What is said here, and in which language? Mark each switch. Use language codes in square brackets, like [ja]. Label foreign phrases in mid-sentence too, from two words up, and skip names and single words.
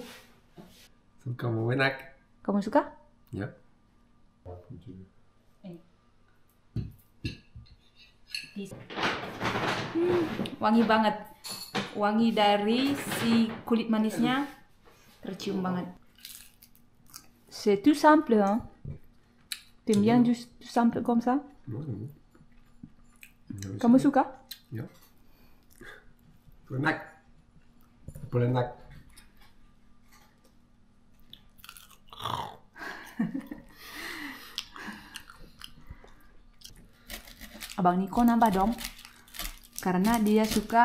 [id] Kamu enak? Kamu suka? Ya. Wangi banget, wangi dari si kulit manisnya tercium banget. [fr] C'est tout simple, hein? T'aimes bien tout simple comme ça? [id] Kamu suka? Ya. Enak. Apel enak. Abang Niko nambah dong, karena dia suka.